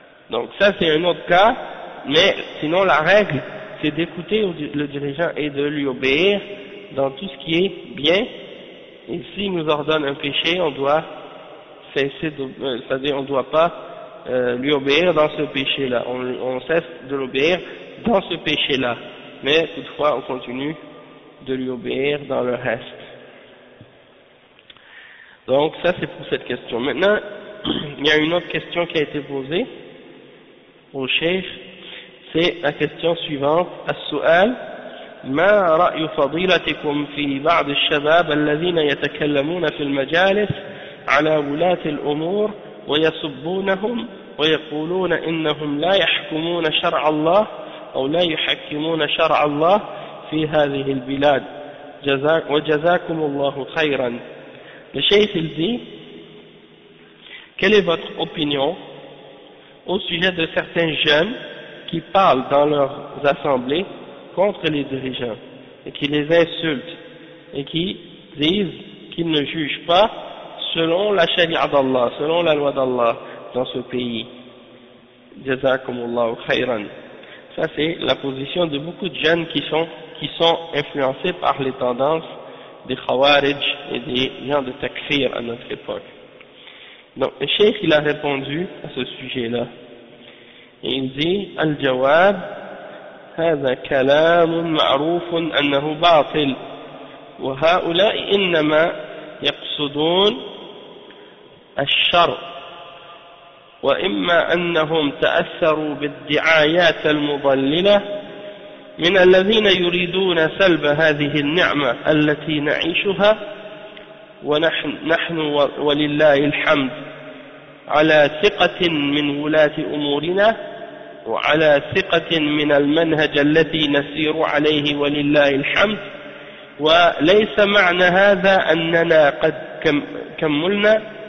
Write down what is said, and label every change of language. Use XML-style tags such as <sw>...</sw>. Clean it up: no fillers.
<fr>Donc ça c'est un autre cas, mais sinon la règle c'est d'écouter le dirigeant et de lui obéir dans tout ce qui est bien, et s'il nous ordonne un péché, on doit cesser c'est-à-dire on ne doit pas lui obéir dans ce péché-là, on cesse de l'obéir dans ce péché-là, mais toutefois on continue de lui obéir dans le reste. Donc ça c'est pour cette question. Maintenant, il y a une autre question qui a été posée au cheikh, c'est la question suivante.</fr> <ar>السؤال ما رأي فضيلتكم في بعض الشباب الذين يتكلمون في المجالس على ولاة الأمور ويسبونهم ويقولون إنهم لا يحكمون شرع الله أو لا يحكمون شرع الله في هذه البلاد وجزاكم الله خيرا.</ar> <fr>Le cheikh il dit, quelle est votre opinion au sujet de certains jeunes qui parlent dans leurs assemblées contre les dirigeants et qui les insultent et qui disent qu'ils ne jugent pas selon la charia d'Allah, selon la loi d'Allah dans ce pays.</fr> <ar>Jazakumullahu khayran.</ar> <fr>Ça c'est la position de beaucoup de jeunes qui sont influencés par les tendances des Khawarij et des gens de Takfir à notre époque. Donc le cheikh il a répondu à ce sujet-là. Et il dit</fr> <ar>Al-Jawab هذا كلام معروف أنه باطل وهؤلاء إنما يقصدون الشر وإما أنهم تأثروا بالدعايات المضللة من الذين يريدون سلب هذه النعمة التي نعيشها ونحن ولله الحمد على ثقة من ولاة أمورنا وعلى ثقة من المنهج الذي نسير عليه ولله الحمد وليس معنى هذا أننا قد كملنا</ar>